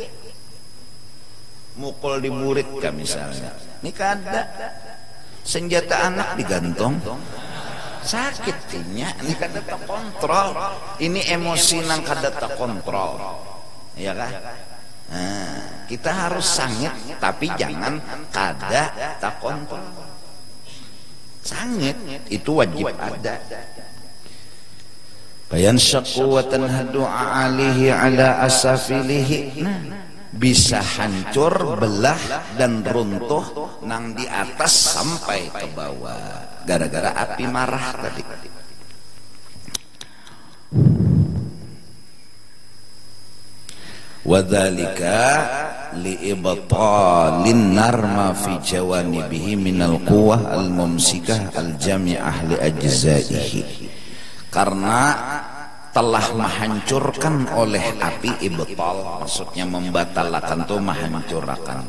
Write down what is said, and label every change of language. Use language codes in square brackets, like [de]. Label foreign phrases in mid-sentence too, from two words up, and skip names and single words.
[bjn] Mukul di murid kan misalnya, ini kada senjata anak digantung, sakitnya ini kada terkontrol. Ini emosi nang kada terkontrol, ya kan? Nah, kita harus sangit tapi jangan kada tak kontrol. Sangit itu wajib ada. [ar] فينشق وتنهد أعاليه على أسافله. [bjn] Bisa hancur, belah dan runtuh nang di atas sampai ke bawah gara-gara api marah tadi. [ar] وذلك لإبطال نارها في جوانبه من القوة الممسكة الجامعة لأجزائه, [bjn] karena telah menghancurkan oleh api ibtal, maksudnya membatalkan tuh menghancurkan.